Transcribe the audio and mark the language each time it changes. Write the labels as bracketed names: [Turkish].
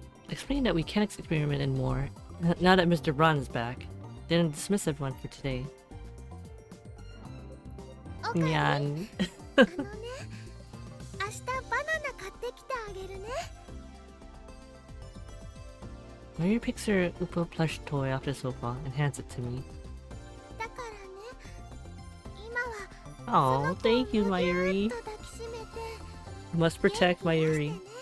[English] Explain that we can't experiment anymore. Now that Mr. Braun is back, then dismiss everyone for today. [Japanese] おかえり。 Nyan. あのね、明日バナナ買ってきてあげるね。 [English] Maria picks her Upa plush toy off the sofa and hands it to me. [Japanese] だからね、今は [English] Oh, thank you, Mayuri. [Japanese] 抱きしめて [English] Must protect Mayuri.